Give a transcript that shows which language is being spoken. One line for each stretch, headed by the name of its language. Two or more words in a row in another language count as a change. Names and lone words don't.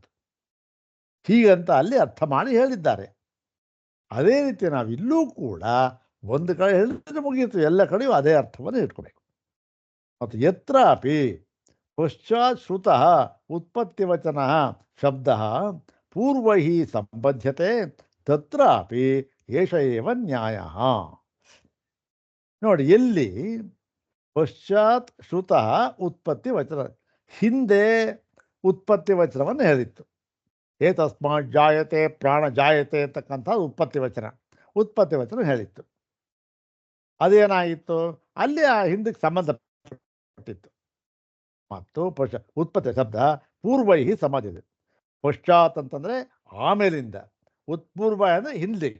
Kannada: ಹೀಗಂತ ಅಲ್ಲಿ ಅರ್ಥ ಮಾಡಿ ಹೇಳಿದ್ದಾರೆ. ಅದೇ ರೀತಿ ನಾವಿಲ್ಲೂ ಕೂಡ ಒಂದು ಕಡೆ ಹೇಳಿದ್ರೆ ಮುಗಿಯಿತು, ಎಲ್ಲ ಕಡೆಯೂ ಅದೇ ಅರ್ಥವನ್ನು ಇಟ್ಕೋಬೇಕು.
Sanskrit: ಮತ್ತು ಯತ್ರಾಪಿ ಪಶ್ಚಾತ್ ಶ್ರುತಃ ಉತ್ಪತ್ತಿವಚನ ಶಬ್ದ ಪೂರ್ವೈ ಸಂಬಧ್ಯತೆ ತತ್ರಾಪಿ ಏಷ ಏವ ನ್ಯಾಯ.
Kannada: ನೋಡಿ, ಎಲ್ಲಿ
Sanskrit: ಪಶ್ಚಾತ್ ಶ್ರುತಃ ಉತ್ಪತ್ತಿ ವಚನ,
Kannada: ಹಿಂದೆ ಉತ್ಪತ್ತಿ ವಚನವನ್ನು ಹೇಳಿತ್ತು.
Sanskrit: ಏತಸ್ಮಾತ್ ಜಾಯತೆ ಪ್ರಾಣ ಜಾಯತೆ
Kannada: ಅಂತಕ್ಕಂಥ ಉತ್ಪತ್ತಿ ವಚನ ಹೇಳಿತ್ತು. ಅದೇನಾಗಿತ್ತು, ಅಲ್ಲಿ ಆ ಹಿಂದಕ್ಕೆ ಸಂಬಂಧಪಟ್ಟಿತ್ತು. ಮತ್ತು
Sanskrit: ಉತ್ಪತ್ತಿ ಶಬ್ದ ಪೂರ್ವೈ
Kannada: ಸಂಬಂಧಿಸಿದೆ. ಪಶ್ಚಾತ್ ಅಂತಂದರೆ ಆಮೇಲಿಂದ, ಉತ್ಪೂರ್ವ ಅಂದರೆ ಹಿಂದಿಗೆ.